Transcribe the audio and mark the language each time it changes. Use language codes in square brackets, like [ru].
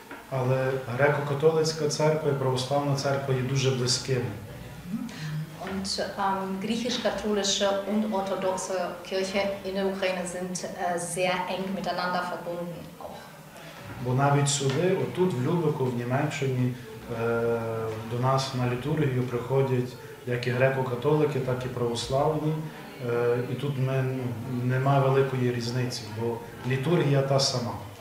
[uk] Але греко-католицька церква і православна церква є дуже близькими. [de] Und Und griechisch-katholische und orthodoxe Kirche in der Ukraine sind sehr eng miteinander verbunden auch. [uk] Бо навіть сюди, отут в Любеку, в Німеччині, до нас на літургію приходять як і греко-католики, так і православні. І тут немає великої різниці, бо літургія та сама.